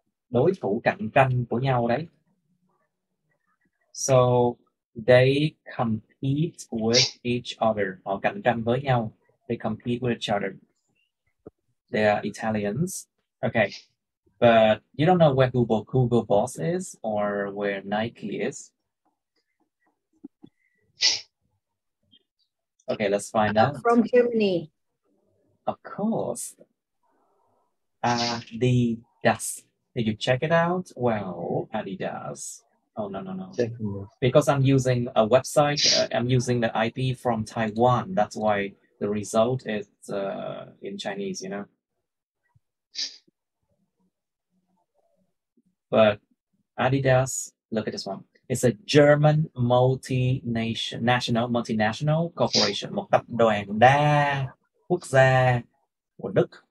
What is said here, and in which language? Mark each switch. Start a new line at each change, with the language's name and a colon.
Vietnamese: Đối thủ cạnh tranh của nhau đấy.
English: So, they compete with each other.
Vietnamese: Họ cạnh tranh với nhau.
English: They compete with each other. They are Italians. Okay. But you don't know where Hugo Boss is or where Nike is? Okay, let's find out. From Germany. Of course. Adidas. Did you check it out? Well, Adidas. Oh, no. Definitely. Because I'm using a website, I'm using the IP from Taiwan. That's why the result is in Chinese, you know. But Adidas, look at this one. It's a German multinational corporation,
Vietnamese: một tập đoàn đa quốc gia của Đức.